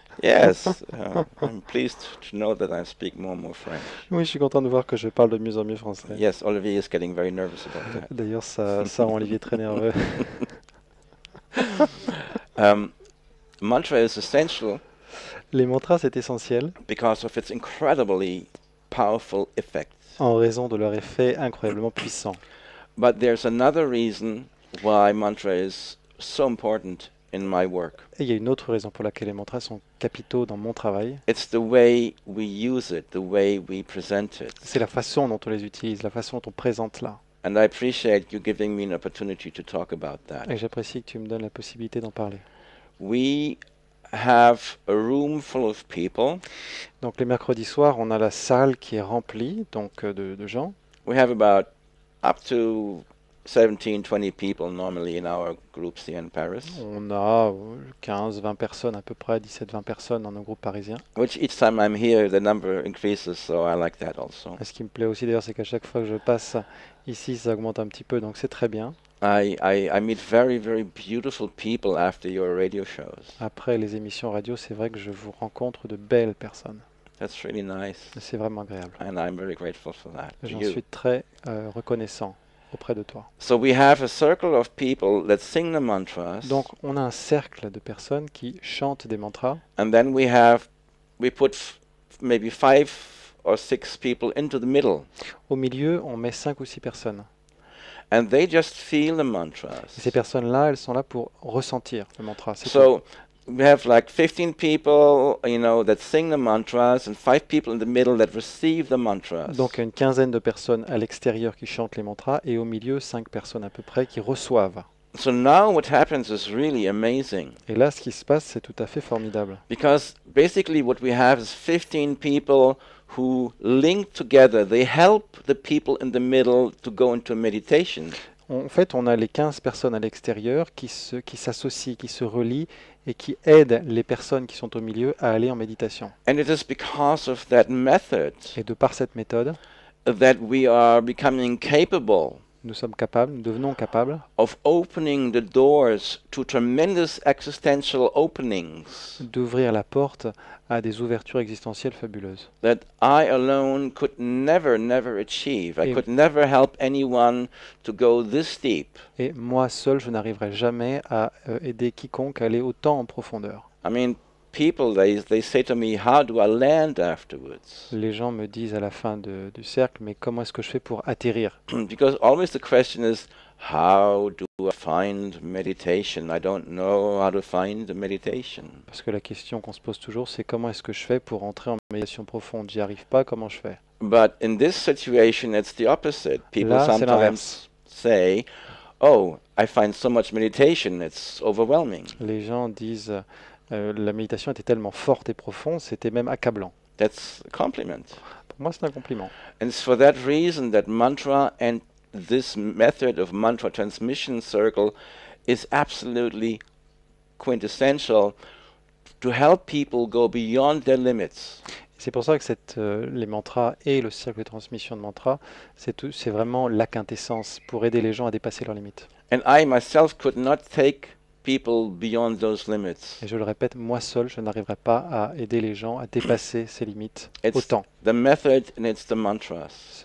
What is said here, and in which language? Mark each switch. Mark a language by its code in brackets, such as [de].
[en] Yes, I'm pleased to know that I speak more and more French. [fr] Oui, je suis content de voir que je parle de mieux en mieux français. [en] Yes, Olivier is getting very nervous about that. [fr] D'ailleurs, ça rend Olivier très nerveux. [en] Mantra is essential [fr] Les mantras, c'est essentiel [en] because of its incredibly powerful effects. [fr] en raison de leur effet incroyablement puissant. [en] But there's another reason why mantra is so important in my work. [fr] Et il y a une autre raison pour laquelle les mantras sont capitaux dans mon travail. [en] It's the way we use it, the way we present it. [fr] C'est la façon dont on les utilise, la façon dont on présente là. [en] And I appreciate you giving me an opportunity to talk about that. [fr] Et j'apprécie que tu me donnes la possibilité d'en parler. [en] We have a room full of people. [fr] Donc les mercredis soirs, on a la salle qui est remplie donc de gens. [en] We have about up to 17, 20 people normally in our groups here in Paris, [fr] On a 15, 20 personnes à peu près, 17, 20 personnes dans nos groupes parisiens. [en] which each time I'm here, the number increases, so I like that also. [fr] Et ce qui me plaît aussi d'ailleurs, c'est qu'à chaque fois que je passe ici, ça augmente un petit peu, donc c'est très bien. [en] I meet very, very beautiful people after your radio shows. [fr] Après les émissions radio, c'est vrai que je vous rencontre de belles personnes. [en] That's really nice, [fr] Et c'est vraiment agréable. [en] and I'm very grateful for that. to [fr] J'en [en] you. [fr] suis très reconnaissant auprès de toi. [en] So we have a circle of people that sing the mantras, [fr] Donc on a un cercle de personnes qui chantent des mantras. [en] and then we put maybe 5 or 6 people into the middle, [fr] Au milieu, on met 5 ou 6 personnes. [en] and they just feel the [fr] Et [en] mantras. [fr] ces personnes-là, elles sont là pour ressentir le mantra. C'est tout. [en] So we have like 15 people, that sing the mantras, and 5 people in the middle that receive the mantras. [fr] Donc une quinzaine de personnes à l'extérieur qui chantent les mantras et au milieu 5 personnes à peu près qui reçoivent. [en] So now what happens is really amazing, [fr] Et là, ce qui se passe, c'est tout à fait formidable. [en] because basically what we have is 15 people who link together. They help the people in the middle to go into meditation. [fr] En fait, on a les 15 personnes à l'extérieur qui s'associent, qui se relient et qui aident les personnes qui sont au milieu à aller en méditation. [en] And it is because of that method [fr] Et de par cette méthode, [en] that we are becoming capable [fr] nous devenons capables [en] of opening the doors to tremendous existential openings [fr] d'ouvrir la porte à des ouvertures existentielles fabuleuses. [en] that I alone could never achieve. I [fr] Et- [en] could never help anyone to go this deep. [fr] Et moi seul, je n'arriverai jamais à aider quiconque à aller autant en profondeur. [en] I mean, people, they say to me, how do I land afterwards? [fr] Les gens me disent à la fin du cercle, mais comment est-ce que je fais pour atterrir? [en] Because always the question is, how do I find meditation? I don't know how to find the meditation. [fr] Parce que la question qu'on se pose toujours, c'est comment est-ce que je fais pour entrer en méditation profonde? J'y arrive pas, comment je fais? [en] But in this situation, it's the opposite. People [fr] Là, c'est [en] sometimes [fr] l'inverse. [en] say, oh, I find so much meditation, it's overwhelming. [fr] Les gens disent, la méditation était tellement forte et profonde, c'était même accablant. [en] That's a compliment. [fr] Pour moi, c'est un compliment. [en] And it's for that reason that mantra and this method of mantra transmission circle is absolutely quintessential to help people go beyond their limits. [fr] C'est pour ça que les mantras et le cercle de transmission de mantras, c'est vraiment la quintessence pour aider les gens à dépasser leurs limites. [en] And I myself could not take people beyond those limits. [fr] Et je le répète, moi seul, je n'arriverai pas à aider les gens à dépasser ces limites autant. [en] The method and it's the mantras.